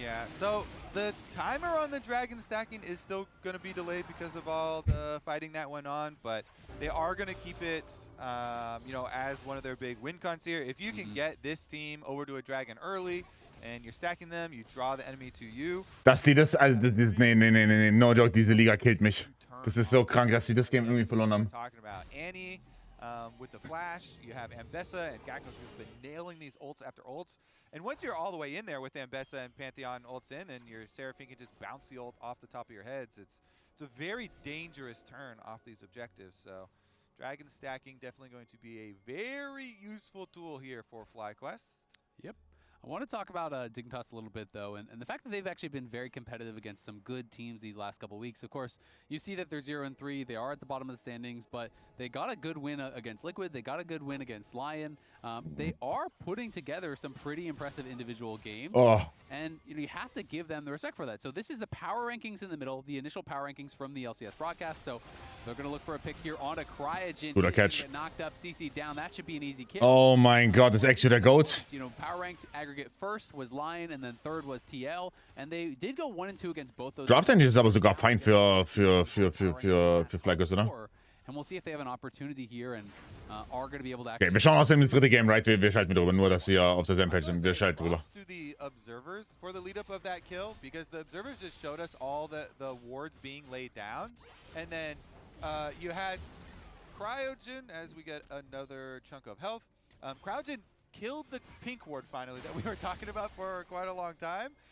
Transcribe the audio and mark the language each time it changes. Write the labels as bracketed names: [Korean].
[English] Yeah, so the timer on the dragon stacking is still going to be delayed because of all the fighting that went on, but they are going to keep it, you know, as one of their big win cons here. If you can get this team over to a dragon early, and you're stacking them, you draw the enemy to you. [German] Dass die das, also das ist, nee, [English] no joke, [German] diese Liga killt mich. Das ist so krank, dass sie das Game irgendwie verloren haben. [English] Talking about Annie with the flash, you have Mbessa and Gakkos who's been nailing these ults after ults. And once you're all the way in there with Mbessa and Pantheon ults in, and your Seraphine can just bounce the ult off the top of your heads, it's a very dangerous turn off these objectives. So dragon stacking definitely going to be a very useful tool here for FlyQuest. Yep. I want to talk about Dignitas a little bit, though, and the fact that they've actually been very competitive against some good teams these last couple weeks. Of course, you see that they're 0-3. They are at the bottom of the standings, but they got a good win against Liquid. They got a good win against Lion. They are putting together some pretty impressive individual games, and you have to give them the respect for that. So this is the power rankings in the middle, the initial power rankings from the LCS broadcast. So They're going to look for a pick here on a Cryogen. [German] Guter Catch. [English] Get knocked up, CC down. That should be an easy kill. [German] Oh mein Gott, ist Exio der Goat. [English] You know, power ranked aggregate first was Lion and then third was TL. And they did go 1 and 2 against both those. [German] Draft ist aber sogar fein für Flygus, oder? [English] And we'll see if they have an opportunity here and are going to be able to [German] Okay, wir schauen außerdem das dritte Game, right? Wir schalten drüber, nur dass sie auf der selben Page sind. Wir schalten drüber. [English] To the observers for the lead up of that kill, because the observers just showed us all the wards being laid down, and then you had Cryogen as we get another chunk of health. Cryogen killed the pink ward finally that we were talking about for quite a long time.